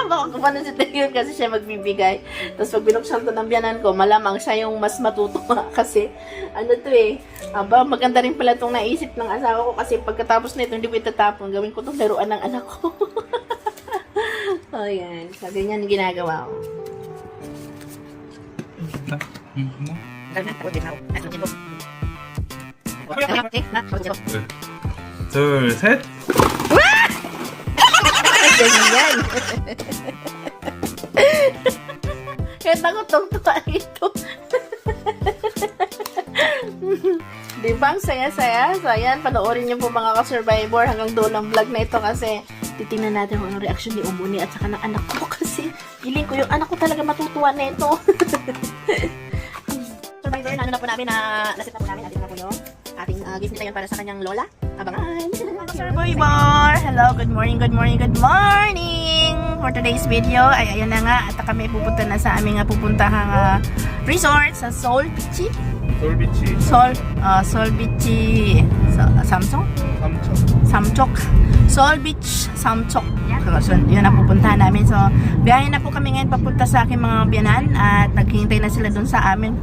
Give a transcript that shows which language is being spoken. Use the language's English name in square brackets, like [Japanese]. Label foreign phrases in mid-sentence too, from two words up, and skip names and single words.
[Filipino] Baka si Tayon kasi siya magbibigay. Tapos pag binuksan to ng biyanan ko, malamang siya yung mas matutuwa kasi, maganda rin pala itong naisip ng asawa ko kasi pagkatapos na ito, hindi ko itatapon. Gawin ko itong laruan ng anak ko. O yan. So, ganyan ginagawa ko. [Korean] 둘, 셋. [Filipino] Ganyan. Kaya takot-tuwa ito. Diba ang saya-saya? So ayan, panoorin niyo po mga ka-survivor hanggang dulo ng vlog na ito kasi titingnan natin kung anong reaction ni Umuni at saka ng anak ko kasi feeling ko yung anak ko talaga matutuwa na ito. Survivor, na po namin nasit na po namin, natin na po yung ating gift nila yan para sa kanyang lola. Abangan! Survivor! [English] Hello, good morning, good morning, good morning! For today's video, [Filipino] ay ayun na nga, at kami pupunta na sa aming pupuntahang resort sa Seoul Beach. [Korean] 솔비치 [Filipino] Seoul Beach Samsung? Samchok. Seoul Beach Samchok. So, yun ang pupuntahan namin. So, biyahe na po kami ngayon papunta sa aking mga biyanan at naghihintay na sila dun sa amin.